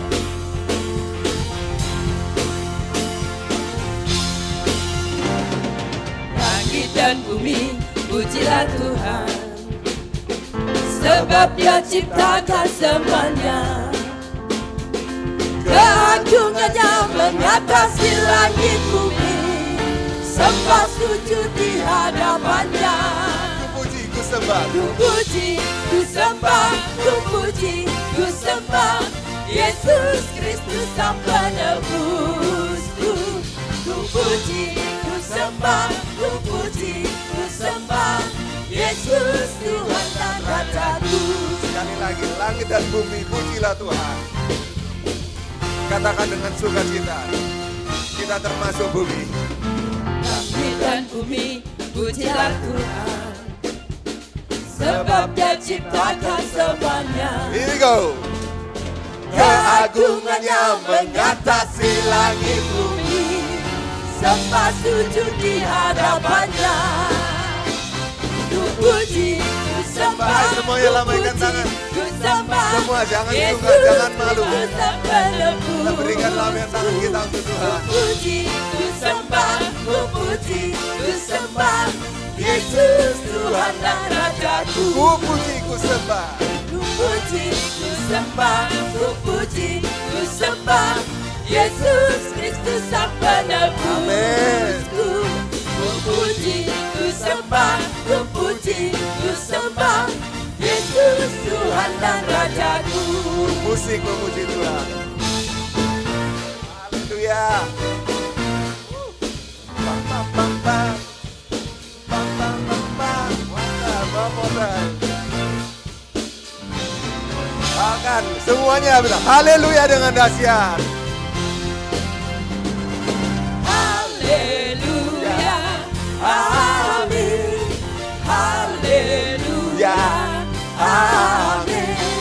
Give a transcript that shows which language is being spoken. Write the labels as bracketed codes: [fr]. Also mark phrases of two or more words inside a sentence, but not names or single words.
[id] Langit dan bumi, pujilah Tuhan, sebab Dia ciptakan semuanya. Keagungannya mengatasi langit bumi, sembah sujud di hadapannya. Ku puji, ku sembah. Ku puji, ku sembah, ku puji, ku sembah Yesus Kristus Sang Penebusku. Ku puji, ku sembah, ku puji, ku sembah Yesus Tuhan dan Rajaku. Sekali lagi, langit dan bumi pujilah Tuhan. Katakan dengan sukacita, kita termasuk bumi. Langit dan bumi pujilah Tuhan, sebab Dia ciptakan semuanya. [en] Here we go. [id] Keagungannya mengatasi langit bumi, sembah sujud di hadapannya. Ku puji, ku sembah, Semuanya lambaikan tangan. ku sembah Semua jangan Yesus sungkan, jangan malu. Kristus Sang Penebus. Kita berikan lambaikan tangan kita untuk Tuhan. Ku puji, ku sembah, ku puji, ku sembah Yesus Tuhan dan Rajaku. Ku puji, ku sembah. Ku puji, ku sembah, ku puji, ku sembah Yesus Kristus Sang Penebusku. Amin. Ku puji, ku sembah, ku puji, ku sembah Yesus Tuhan dan Rajaku. Musik memuji Tuhan. Haleluya. Pam, pam, pam, pam. Pam, pam, pam, pam. Mantap, [en] one more time. [id] Akan semuanya bilang haleluya dengan dahsyat. Haleluya, amin. Haleluya, amin.